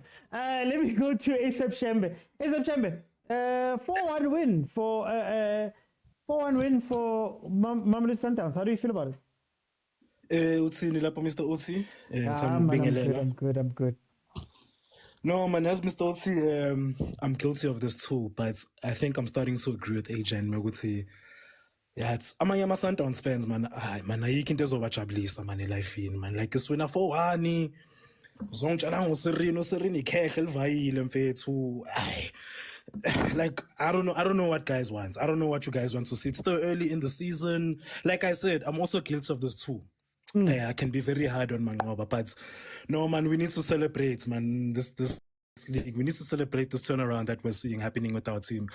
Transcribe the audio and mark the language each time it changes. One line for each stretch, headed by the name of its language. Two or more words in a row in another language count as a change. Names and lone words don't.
English: Let me go to ASAP Shembe. ASAP Shembe, 4-1 win for 4-1 win for Mamelodi Sundowns. How do you feel about it? Mr. Otsi. I'm good. No, man, as Mr. Otsi, I'm guilty of this too, but I think I'm starting to agree with AJ and Meguti. Yeah, it's
Zulu: amanye ama-Sundowns
English: fans, man.
Zulu: Man, ayikho into ezobajabulisa man elifini,
English: man. Like iswina 4-1.
Zulu: Uzongitshela ngoSirino ikhehle livayile mfethu.
English: like I don't know what guys want. I don't know what you guys want to see. It's still early in the season. Like I said, I'm also guilty of this too. I can be very hard on Mangoba, but no, man, we need to celebrate, man. This league, we need to celebrate this turnaround that we're seeing happening with our team.